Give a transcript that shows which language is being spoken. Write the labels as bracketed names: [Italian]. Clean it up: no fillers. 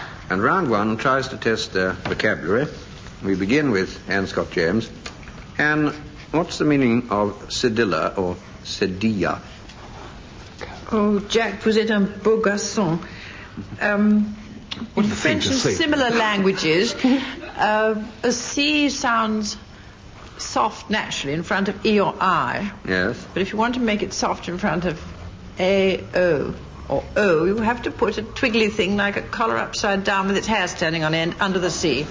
[English] And round one tries to test their vocabulary. We begin with Anne Scott James. Anne, what's the meaning of Cedilla or Cedilla? [French] Oh, Jack, vous êtes un beau garçon. [English] In French and similar languages, a C sounds soft naturally in front of E or I. Yes. But if you want to make it soft in front of A, O, or O, you have to put a twiggly thing like a collar upside down with its hair standing on end under the C.